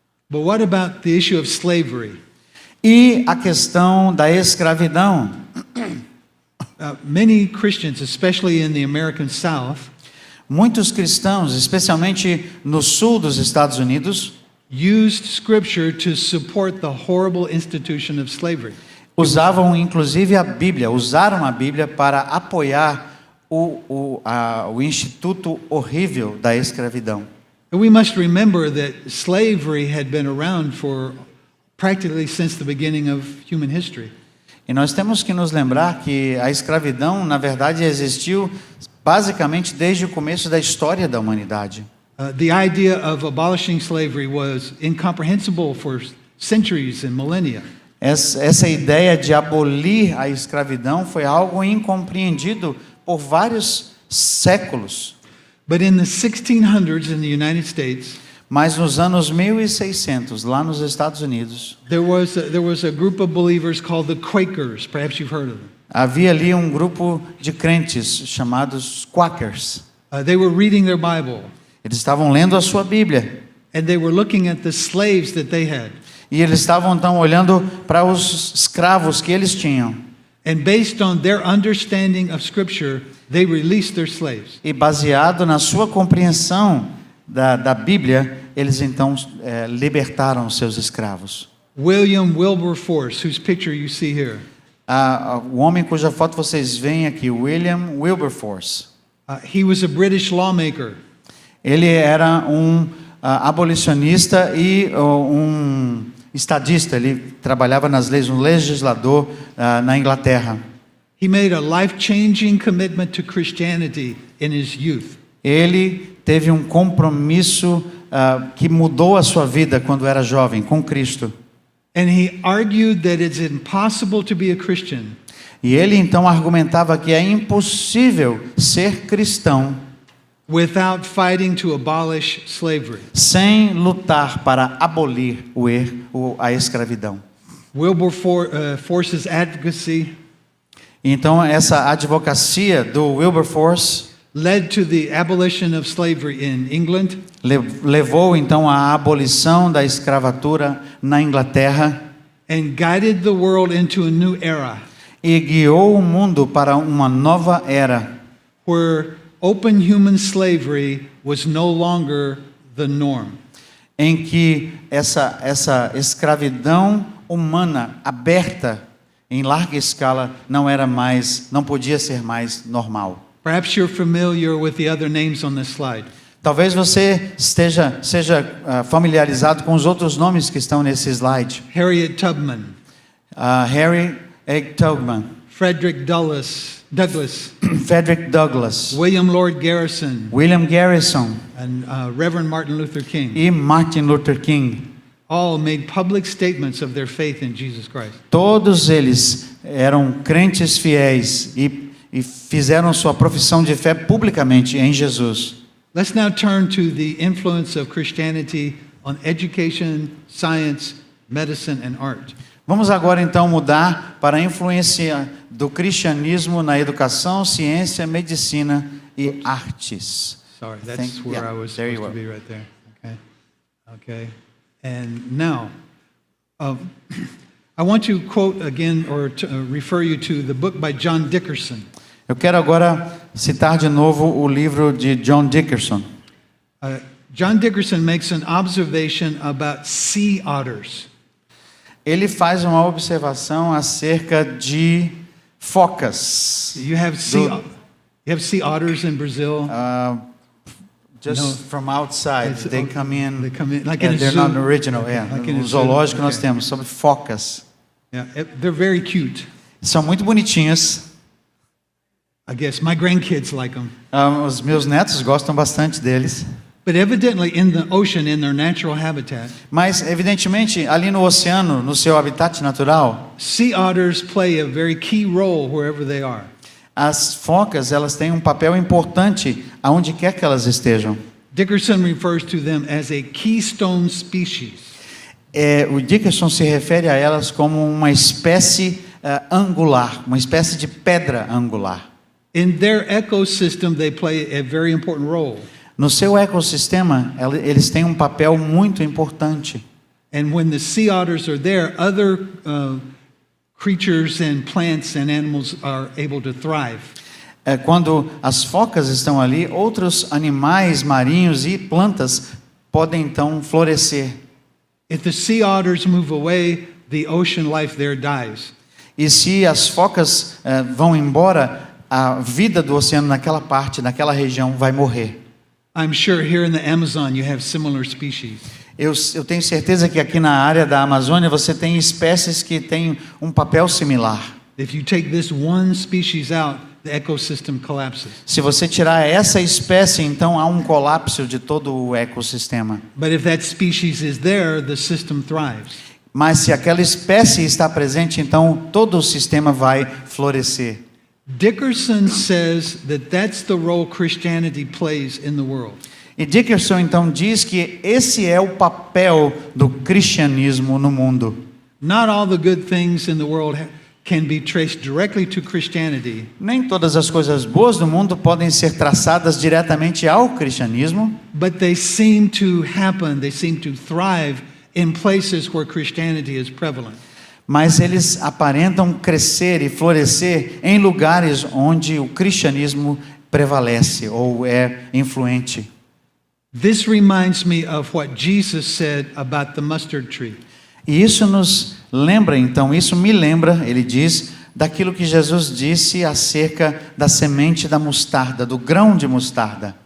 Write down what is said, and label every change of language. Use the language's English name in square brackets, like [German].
[English] But what about the issue of slavery? [Portuguese] E a questão da escravidão. [English] Many Christians, especially in the American South, [Portuguese] Muitos cristãos, especialmente no sul dos Estados Unidos, [English] used scripture to support the horrible institution of slavery. [Portuguese] usaram inclusive usaram a Bíblia para apoiar o instituto horrível da escravidão. [English] And we must remember that slavery had been around for practically since the beginning of human history. [Portuguese] E nós temos que nos lembrar que a escravidão, na verdade, existiu basicamente desde o começo da história da humanidade. [English] The idea of abolishing slavery was incomprehensible for centuries and millennia. [Portuguese] Essa ideia de abolir a escravidão foi algo incompreendido por vários séculos. [English] But in the 1600s in the United States, [Portuguese] Mas nos anos 1600, lá nos Estados Unidos, [English] there was a group of believers called the Quakers. Perhaps you've heard of them. [Portuguese] havia ali um grupo de crentes chamados Quakers. [English] They were reading their Bible, [Portuguese] Eles estavam lendo a sua Bíblia. [English] and they were looking at the slaves that they had. [Portuguese] E eles estavam então olhando para os escravos que eles tinham. [English] And based on their understanding of Scripture, they released their slaves. [Portuguese] E baseado na sua compreensão da Bíblia, eles então libertaram os seus escravos. [English] William Wilberforce, whose picture you see here, [Portuguese] O homem cuja foto vocês veem aqui, William Wilberforce, [English] he was a British lawmaker. [Portuguese] ele era um abolicionista e um estadista. Ele trabalhava nas leis, um legislador na Inglaterra. [English] He made a life-changing commitment to Christianity in his youth. [Portuguese] Ele teve um compromisso que mudou a sua vida quando era jovem, com Cristo. [English] And he argued that it's impossible to be a Christian [Portuguese] E ele então argumentava que é impossível ser cristão [English] without fighting to abolish slavery. [Portuguese] sem lutar para abolir a escravidão. [English] Wilberforce's advocacy [Portuguese] Então essa advocacia do Wilberforce [English] led to the abolition of slavery in England [Portuguese] levou então à abolição da escravatura na Inglaterra [English] and guided the world into a new era [Portuguese] e guiou o mundo para uma nova era, [English] where open human slavery was no longer the norm. [Portuguese] em que essa escravidão humana aberta em larga escala não podia ser mais normal. [English] Perhaps you're familiar with the other names on this slide. [Portuguese] Talvez você seja familiarizado com os outros nomes que estão nesse slide. [English] Harriet Tubman, [Portuguese] Harry H. Tubman, [English] Frederick Douglass, [Portuguese] Frederick Douglass, [English] William Lord Garrison, [Portuguese] William Garrison [English] and Reverend Martin Luther King [Portuguese] e Martin Luther King. [English] all made public statements of their faith in Jesus Christ. [Portuguese] Todos eles eram crentes fiéis e fizeram sua profissão de fé publicamente em Jesus. [English] Let's now turn to the influence of Christianity on education, science, medicine, and art. [Portuguese] Vamos agora então mudar para a influência do cristianismo na educação, ciência, medicina e artes. [English] Sorry, that's where I was there you supposed to are. be right there. Okay. And now, I want to quote again or to, refer you to the book by John Dickerson. [Portuguese] Eu quero agora citar de novo o livro de John Dickerson. [English] John Dickerson makes an observation about sea otters. [Portuguese] Ele faz uma observação acerca de focas. [English] You have sea otters in Brazil. Just No. from outside, It's- they come in. They come in like and in a they're zoo. not original. Like in a No zoo. [Portuguese] zoológico nós [English] Okay. [Portuguese] temos sobre focas. [English] Yeah, they're very cute. [Portuguese] São muito bonitinhas. [English] I guess my grandkids like them. [Portuguese] Os meus netos gostam bastante deles. [English] But evidently in the ocean, in their natural habitat, [Portuguese] Mas, evidentemente, ali no oceano, no seu habitat natural, [English] sea otters play a very key role wherever they are. [Portuguese] as focas elas têm um papel importante aonde quer que elas estejam. [English] Dickerson refers to them as a keystone species. [Portuguese] O Dickerson se refere a elas como uma espécie angular, uma espécie de pedra angular. [English] In their ecosystem, they play a very important role. [Portuguese] No seu ecossistema, eles têm um papel muito importante. [English] And when the sea otters are there, other creatures and plants and animals are able to thrive. [Portuguese] Quando as focas estão ali, outros animais marinhos e plantas podem então florescer. [English] If the sea otters move away, the ocean life there dies. [Portuguese] E se as focas vão embora, a vida do oceano naquela parte, naquela região, vai morrer. [English] I'm sure here in the Amazon you have similar species. [Portuguese] Eu tenho certeza que aqui na área da Amazônia você tem espécies que têm um papel similar. [English] If you take this one species out, the ecosystem collapses. [Portuguese] Se você tirar essa espécie, então há um colapso de todo o ecossistema. [English] But if that species is there, the system thrives. [Portuguese] Mas se aquela espécie está presente, então todo o sistema vai florescer. [English] Dickerson says that that's the role Christianity plays in the world. [Portuguese] E Dickerson então diz que esse é o papel do cristianismo no mundo. [English] Not all the good things in the world can be traced directly to Christianity, [Portuguese] Nem todas as coisas boas do mundo podem ser traçadas diretamente ao cristianismo, [English] but they seem to happen, they seem to thrive in places where Christianity is prevalent. [Portuguese] mas eles aparentam crescer e florescer em lugares onde o cristianismo prevalece ou é influente. [English] This reminds me of what Jesus said about the mustard tree. [Portuguese] E isso nos lembra, então, isso me lembra, ele diz, daquilo que Jesus disse acerca da semente da mostarda, do grão de mostarda.